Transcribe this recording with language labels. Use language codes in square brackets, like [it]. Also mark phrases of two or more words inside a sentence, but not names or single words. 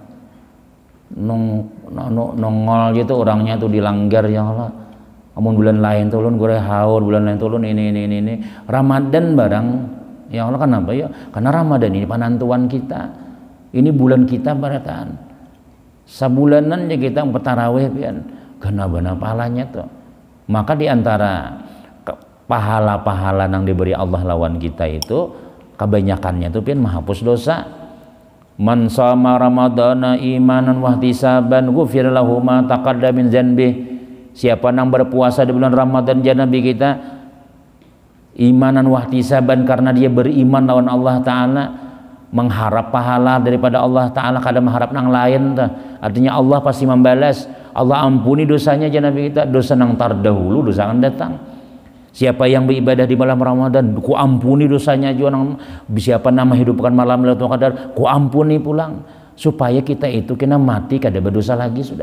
[bjn] nongol gitu orangnya tuh dilanggar [ar] ya Allah [bjn] amun bulan lain tuh ulun gore haur bulan lain tuh ulun ini Ramadan barang [ar] ya Allah [bjn] kenapa ya karena Ramadan ini panantuan kita ini bulan kita barataan sabulanan ya kita bertarawih pian karena benar pahalanya tuh maka diantara pahala-pahala yang diberi Allah lawan kita itu kebanyakannya tuh pian menghapus dosa [ar] من صام رمضان إيمانا واحتسابا غفر له ما تقدم من ذنبه. [bjn] Siapa yang berpuasa di bulan Ramadan, ya Nabi kita, [ar] إيمانا واحتسابا, [bjn] karena dia beriman lawan Allah Ta'ala, mengharap pahala daripada Allah Ta'ala, kada mengharap nang lain artinya Allah pasti membalas. Allah ampuni dosanya ya Nabi kita, dosa nang tardahulu, dosa akan datang. Siapa yang beribadah di malam Ramadan, ku ampuni dosanya juga. Siapa nama hidupkan malam Lailatul Qadar, ku ampuni pulang. Supaya kita itu kena mati kada berdosa lagi sudah.